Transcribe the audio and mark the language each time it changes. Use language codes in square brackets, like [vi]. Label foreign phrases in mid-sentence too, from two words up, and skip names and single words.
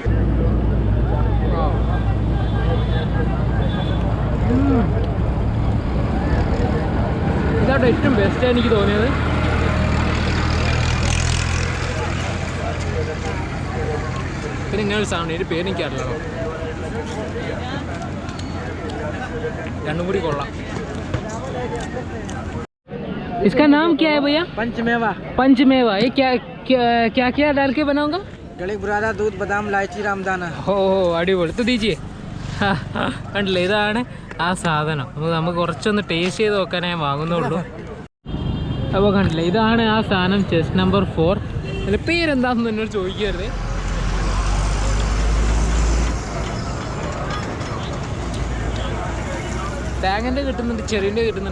[ml] ഇതാട്ടോ ഏറ്റവും ബെസ്റ്റ് എനിക്ക് തോന്നിയത്. പിന്നെ ഇങ്ങനെ ഒരു സാധനം, ഇതിൻ്റെ പേര് എനിക്കറിയില്ലല്ലോ, രണ്ടും കൂടി കൊള്ളാം. [hi] इसका नाम क्या है भैया? पंचमेवा। पंचमेवा, ये क्या क्या क्या क्या डाल के बनाऊंगा? गली बुरादा, दूध, बादाम, इलायची, रामदाना. [ml] ഓ അടിപൊളി. [hi] तो दीजिए. [ml] കണ്ടില്ലേ, ഇതാണ് ആ സാധനം. നമുക്ക് കുറച്ചൊന്ന് ടേസ്റ്റ് ചെയ്ത് നോക്കാനേ വാങ്ങുന്നുള്ളൂ. അപ്പോൾ കണ്ടില്ലേ, ഇതാണ് ആ സാധനം, [en] chest number [ml] 4. അതിൻ്റെ പേരെന്താണെന്ന് എന്നോട് ചോദിക്കരുത്. തേങ്ങൻ്റെ കിട്ടുന്നുണ്ട്, ചെറിയൻ്റെ കിട്ടുന്നുണ്ട്.